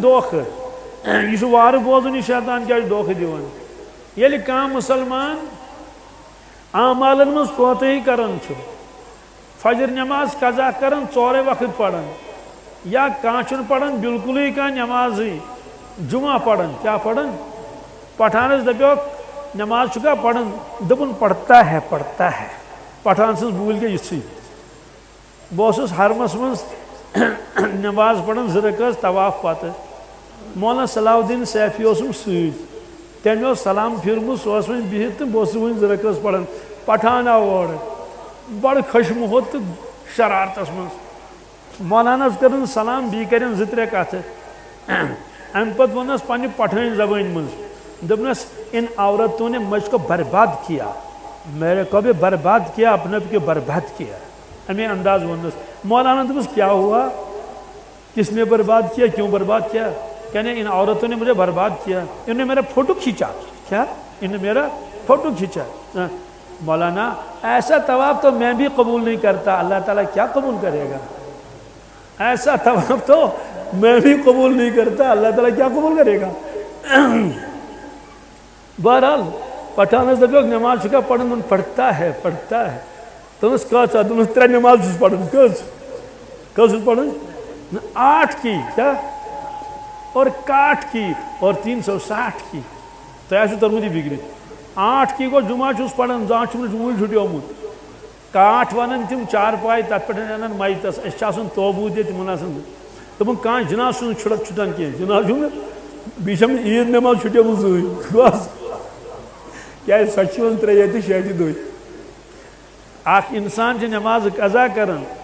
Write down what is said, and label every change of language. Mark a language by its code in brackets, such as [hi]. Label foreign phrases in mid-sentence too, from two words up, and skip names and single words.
[ks] دھوکہٕ یہ چھُ وارٕ بوزُن یہِ شیطان کیٛاہ چھُ دھوکہٕ دِوان ییٚلہِ کانٛہہ مُسلمان اعمالن منٛز کوتٲہی کران چھُ فجر نٮ۪ماز قضا کران ژورے وقت پران یا کانٛہہ چھُنہٕ پران بالکلٕے کانٛہہ نٮ۪مازٕے جمعہ پران کیٛاہ پران پٹھانس دپیوکھ نٮ۪ماز چھُکھا پران دوٚپُن [ur] پڑھتا ہے [ks] پٹھان سٕنٛز بوٗلۍ گٔے یِژھٕے بہٕ اوسُس حرمس منٛز نٮ۪ماز پران 2 رکٲژ طواف پتہٕ مولانا صلاح الدین سیفی اوسُم سۭتۍ تٔمۍ اوس سلام پھِرمُت سُہ اوس وۄنۍ بِہِتھ تہٕ بہٕ اوسُس وۄنۍ 2 رکٲژ پران پٹھان آو اورٕ بڑٕ خۄشمُحت تہٕ شرارتس منٛز مولانس کٔرٕن سلام بیٚیہِ کَرٮ۪ن 2-3 کتھٕ امہِ پتہٕ ووٚننس پننہِ پٹھٲنۍ زبٲنۍ منٛز دوٚپنس [ur] ان عورتوں نے مجھ کو برباد کیا میرے کو بھی برباد کیا اپنے کو برباد کیا [ks] امے انداز ووٚننس مولانا دوٚپُس [ur] کیا ہوا کس نے برباد کیا کیوں برباد کیا کہنے ان عورتوں نے مجھے برباد کیا انہوں نے میرا فوٹو کھینچا کیا انہوں نے میرا فوٹو کھینچا مولانا ایسا طواف تو میں بھی قبول نہیں کرتا اللہ تعالیٰ کیا قبول کرے گا ایسا طواف تو میں بھی قبول نہیں کرتا اللہ تعالیٰ کیا قبول کرے گا [ks] بہرحال پٹھانس دپیوکھ نٮ۪ماز چھُکھا پران [ur] پڑھتا ہے [ks] دوٚپمَس کۭژاہ دوٚپمَس 3 نٮ۪ماز چھُس پران کٔژ چھُس پران 8 [ur] کی کیا اور [ks] 61 [ur] کی اور 360 کی [ks] تۄہہِ آسِوٕ توٚرمُت یہِ فِکرِ 8 کی گوٚو جمعہ چھُس پران زانٛہہ چھُم نہٕ وُنہِ چھُٹیومُت 61 ونان تِم 4 پاے تتھ پٮ۪ٹھ انان مایتس اَسہِ چھُ آسان توبوٗد ییٚتہِ تِمن آسان دوٚپُن کانٛہہ جناب چھُنہٕ چھُٹان کینٛہہ جناب چھُم نہٕ بیٚیہِ چھَم نہٕ عیٖد نٮ۪ماز چھُٹیمٕژ زٕہٕنۍ بس کیٛازِ سۄ چھِ یِوان 3 تہٕ 6 دۄہہِ اکھ انسان چھِ نٮ۪ماز قضا کران